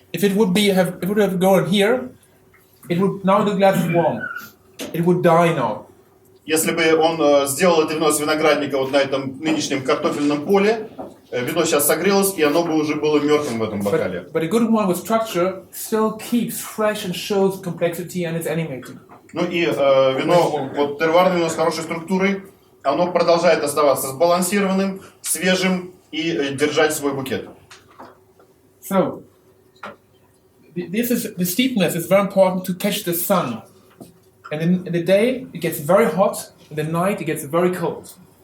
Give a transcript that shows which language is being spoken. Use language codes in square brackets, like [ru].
[en] If it would have gone here, it would now the glass is warm. It would die now. [ru] Если бы он сделал это вино с виноградника вот на этом нынешнем картофельном поле, вино сейчас согрелось, и оно бы уже было мертвым в этом бокале. [en] But a good wine with structure still keeps fresh and shows complexity and it's animating. [ru] Ну и вино, вот терруарное вино с хорошей структурой, оно продолжает оставаться сбалансированным, свежим и держать свой букет. [en] So, the steepness is very important to catch the sun. And in the day it gets very hot, in the night it gets very cold.